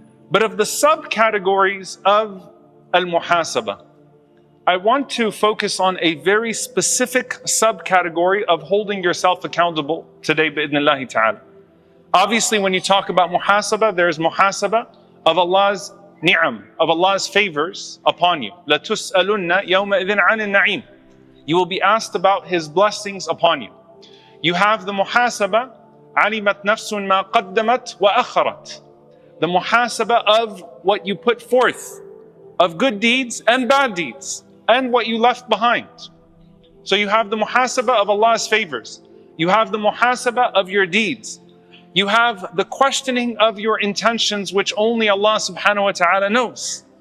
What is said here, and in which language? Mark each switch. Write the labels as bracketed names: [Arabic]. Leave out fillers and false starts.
[English] But of the subcategories of al-muhasabah, I want to focus on a very specific subcategory of holding yourself accountable today, [Arabic] bi'idhnillahi ta'ala. [English] Obviously, when you talk about muhasabah, there's muhasabah of Allah's ni'am, of Allah's favors upon you. [Arabic] لَتُسْأَلُنَّ يَوْمَئِذٍ عَنِ النَّعِيمِ. [English] You will be asked about His blessings upon you. You have the muhasabah, [Arabic] عَلِمَتْ نَفْسٌ مَا قَدَّمَتْ وَأَخَّرَتْ. [English] The muhasabah of what you put forth, of good deeds and bad deeds, and what you left behind. So you have the muhasabah of Allah's favors. You have the muhasabah of your deeds. You have the questioning of your intentions, which only Allah [Arabic] subhanahu wa ta'ala [English] knows.